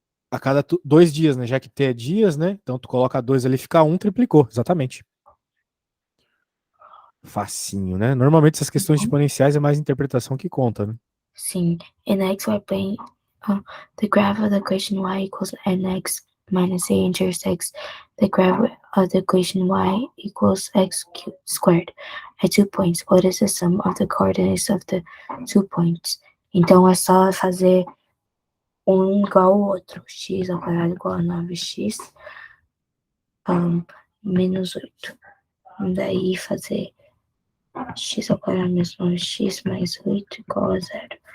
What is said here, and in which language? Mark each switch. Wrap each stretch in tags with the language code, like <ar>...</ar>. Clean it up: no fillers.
<pt>A cada 2 dias, né? Já que T é dias, né? Então tu coloca 2 ali, fica 1, triplicou. Exatamente. Facinho, né? Normalmente essas questões exponenciais é mais interpretação que conta, né? Sim.</pt> <en>In the xy plane, the graph of the equation y equals nx minus a intersects the graph of the equation y equals x squared at 2 points. What is the sum of the coordinates of the 2 points?</en> <pt>Então é só fazer um igual ao outro. X ao quadrado igual a 9x menos 8. Daí fazer x ao quadrado menos 9x mais 8 igual a 0.</pt>